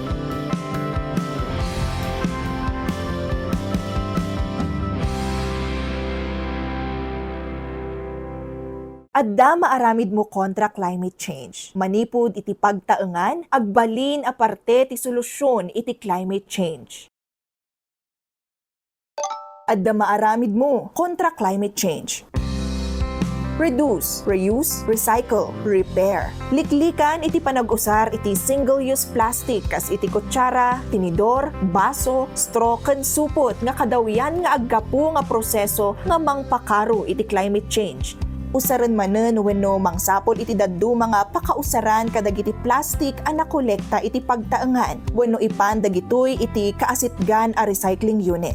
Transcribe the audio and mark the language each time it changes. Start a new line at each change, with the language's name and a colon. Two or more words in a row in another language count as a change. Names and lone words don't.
Iloko: Adda maaramid mo kontra
English: climate change.
Iloko: Manipud iti pagtaengan, agbalin aparte ti solusyon iti
English: climate change.
Iloko: Adda maaramid mo kontra
English: climate change. Reduce, reuse, recycle, repair.
Iloko: Liklikan iti panag-usar iti
English: single-use plastic
Iloko: kas iti kutsara, tinidor, baso, straw ken supot nga kadawian nga aggapu nga proseso nga mangpakaro iti climate change. Usaran manen wenno mangsapol iti daddu mga pakausaran kadagiti plastic a nakolekta iti pagtaengan wenno ipan dagitoy iti kaasitgan a
English: recycling unit.